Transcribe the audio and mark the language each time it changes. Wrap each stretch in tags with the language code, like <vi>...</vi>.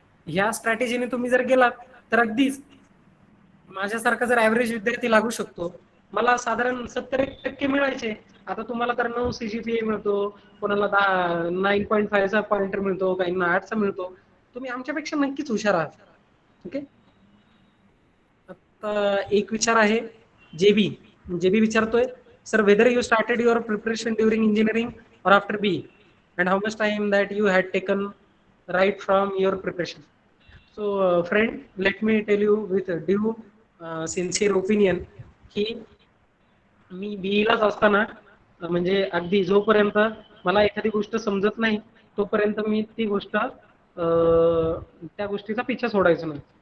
<mr>ह्या स्ट्रॅटेजीने तुम्ही जर गेलात तर अगदीच माझ्यासारखा जर ऍव्हरेज विद्यार्थी लागू शकतो. मला साधारण 70% मिळायचे, आता तुम्हाला तर 9 CGPA मिळतो, कोणाला 9.5चा पॉइंटर मिळतो, काहींना 8चा मिळतो. तुम्ही आमच्यापेक्षा नक्कीच हुशार आहात. ओके, आता एक विचार आहे.</mr> <en>JB JB विचारतोय, sir whether you started your preparation during engineering or after BE, and how much time that you had taken right from your preparation? So friend, let me tell you with due sincere opinion</en> <mr>की मी बीईलाच असताना म्हणजे अगदी जोपर्यंत मला एखादी गोष्ट समजत नाही तोपर्यंत मी ती गोष्ट त्या गोष्टीचा पिच्छा सोडायचो नाही.</mr>